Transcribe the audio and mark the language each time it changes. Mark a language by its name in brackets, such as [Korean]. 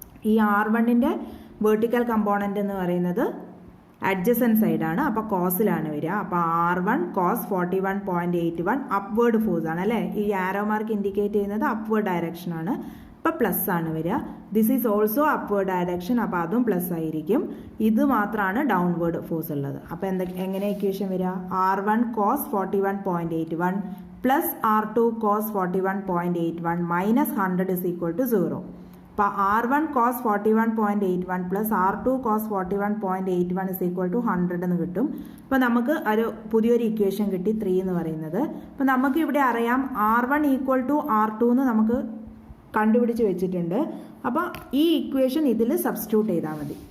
[Malayalam] ഈ R1ന്റെ vertical component എന്ന് പറയുന്നത് അഡ്ജസൻറ്റ് സൈഡാണ്, അപ്പോൾ കോസിലാണ് വരിക. അപ്പോൾ R1 cos 41.81 അപ്വേർഡ് ഫോഴ്സ് ആണ് അല്ലേ. ഈ ആരോ മാർക്ക് ഇൻഡിക്കേറ്റ് ചെയ്യുന്നത് അപ്വേർഡ് ഡയറക്ഷൻ ആണ്. അപ്പോൾ പ്ലസ് ആണ് വരിക. [English] this is also upward direction, [Malayalam] അപ്പോൾ അതും പ്ലസ് ആയിരിക്കും. ഇത് മാത്രമാണ് ഡൗൺവേർഡ് ഫോഴ്സ് ഉള്ളത്. അപ്പോൾ എങ്ങനെ ഇക്വേഷൻ വരിക? [English] R1 cos 41.81 plus R2 cos 41.81 minus 100 = 0. അപ്പോൾ R1 cos 41.81 plus R2 cos 41.81 = 100 [Malayalam] എന്ന് കിട്ടും. അപ്പോൾ നമുക്ക് ഒരു പുതിയൊരു ഇക്വേഷൻ കിട്ടി, 3 എന്ന് പറയുന്നത്. അപ്പോൾ നമുക്ക് ഇവിടെ അറിയാം R1 = R2 എന്ന് നമുക്ക് കണ്ടുപിടിച്ച് വെച്ചിട്ടുണ്ട്. അപ്പോൾ ഈ ഇക്വേഷൻ ഇതിൽ സബ്സ്റ്റിറ്റ്യൂട്ട് ചെയ്താൽ മതി.